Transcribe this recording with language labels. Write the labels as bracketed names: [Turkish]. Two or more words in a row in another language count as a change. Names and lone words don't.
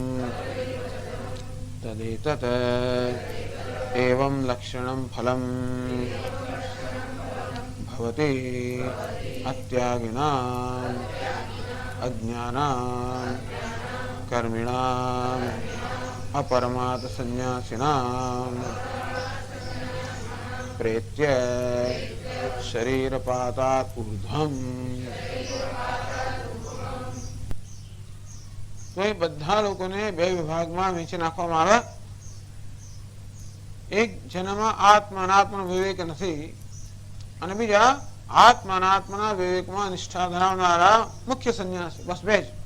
[Sanskrit] તદેતત એવં લક્ષણમ ફલમ ભવતિ અત્યાગિનાં અજ્ઞાનાં કર્મિણાં अपरमात् संन्यासिनां प्रेत्य शरीरपातात् ऊर्ध्वम्। [Gujarati] तो ये બધા લોકોને બે વિભાગમાં વહેંચી નાખવામાં આવે. એક જેનામાં આત્મા અનાત્મા વિવેક નથી અને બીજા આત્મા અનાત્માના વિવેકમાં નિષ્ઠા ધરાવનારા મુખ્ય સંન્યાસી, બસ બે જ.